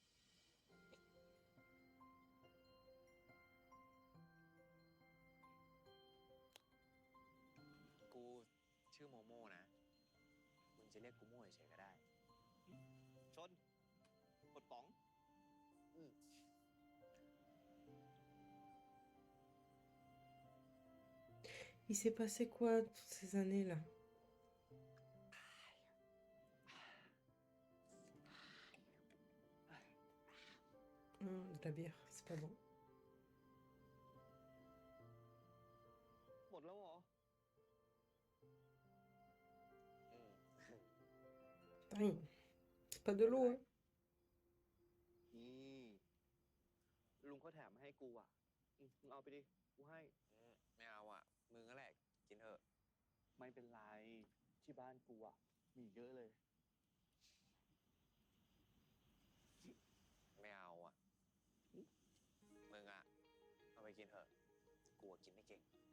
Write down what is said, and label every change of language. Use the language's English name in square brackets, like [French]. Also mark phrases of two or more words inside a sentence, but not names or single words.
[Thai] กูชื่อโมโม่นะ มึงจะเรียกกูโม่เฉยๆก็ได้ ชนกดป๋อง [French] Il s'est passé quoi toutes ces années-là? De la bière, c'est pas bon. [Thai] หมดแล้วเหรอ [French] Rien. C'est pas de l'eau, hein. [Thai] นี่ ลุงเขาแถมมาให้กูอ่ะมึงเอาไปดิ กูให้ ไม่เอาอ่ะ มึงก็แหละ กินเถอะ ไม่เป็นไร ที่บ้านกูอ่ะ มีเยอะเลย ไม่เอาอ่ะ มึงอ่ะ เอาไปกินเถอะ กูอะกินไม่เก่ง